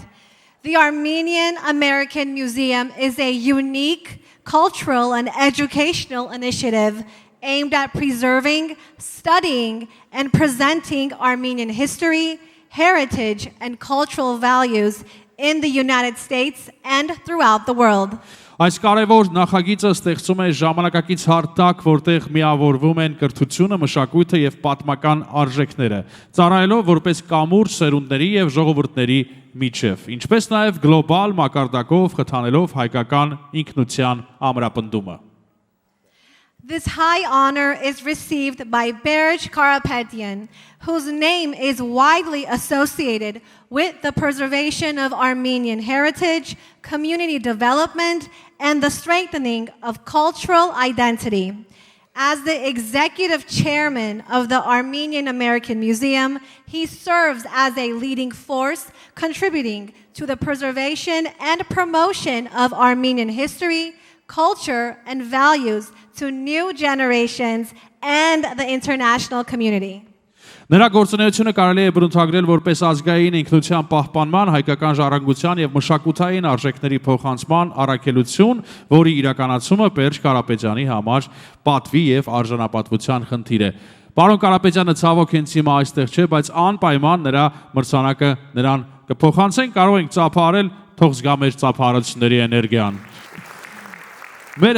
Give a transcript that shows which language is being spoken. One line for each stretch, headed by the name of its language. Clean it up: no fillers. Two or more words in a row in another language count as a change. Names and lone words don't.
English: The Armenian American Museum is a unique cultural and educational initiative aimed at preserving, studying, and presenting Armenian history, heritage, and cultural values in the United States and throughout the world.
Armenian: Այս կարևոր նախագիծը ստեղծում է ժամանակակից հարթակ, որտեղ միավորվում են կրթությունը, մշակույթը եւ պատմական արժեքները, ծառայելով որպես կամուրջ սերունդների եւ ժողովուրդների միջև, ինչպես նաեւ գլոբալ մակարդակով խթանելով հայկական ինքնության ամրապնդումը.
English: This high honor is received by Berj Karapetyan, whose name is widely associated with the preservation of Armenian heritage, community development, and the strengthening of cultural identity. As the executive chairman of the Armenian American Museum, he serves as a leading force contributing to the preservation and promotion of Armenian history, culture, and values to new generations and the international community.
Armenian: Նրա գործունեությունը կարելի է բնութագրել որպես ազգային ինքնության պահպանման, հայկական ժառանգության եւ մշակութային արժեքների փոխանցման առաքելություն, որի իրականացումը Բերջ Կարապետյանի համար պատվի եւ արժանապատվության խնդիր է։ Պարոն Կարապետյանը ցավոք հենց հիմա այստեղ չէ, բայց անպայման նրա մրցանակը նրան կփոխանցենք, կարող ենք ծափահարել, թող զգա մեր ծափահարությունների էներգիան։